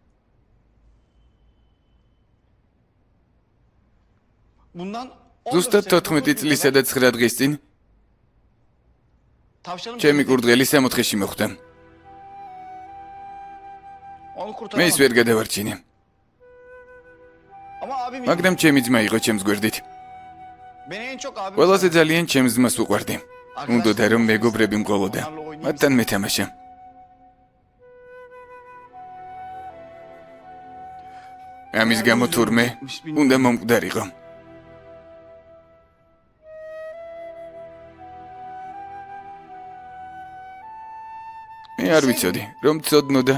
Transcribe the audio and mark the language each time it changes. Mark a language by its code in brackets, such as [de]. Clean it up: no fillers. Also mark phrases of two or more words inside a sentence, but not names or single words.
[tr] Bundan [ka] ზუსტად 14 წლისა და 9 დღის წინ [tr] tavşanın [ka] ჩემი კურდღელი 4-ში მოხვდა. [tr] onu [ka] მე [tr] kurtaramadım. [ka] ის ვერ გადავარჩინე, [tr] Ama abim [ka] მაგრამ ჩემი ძმა იყო ჩემს გვერდით. [tr] beni en çok abim [ka] ყველაზე ძალიან ჩემს ძმას უყვარდი. უნდოდა რომ მეგობრები მყოლოდა. მათთან მეთამაშა. ამის გამო თურმე უნდა მომკვდარიყო. მე არ ვიცოდი, რომ ცოდნოდა.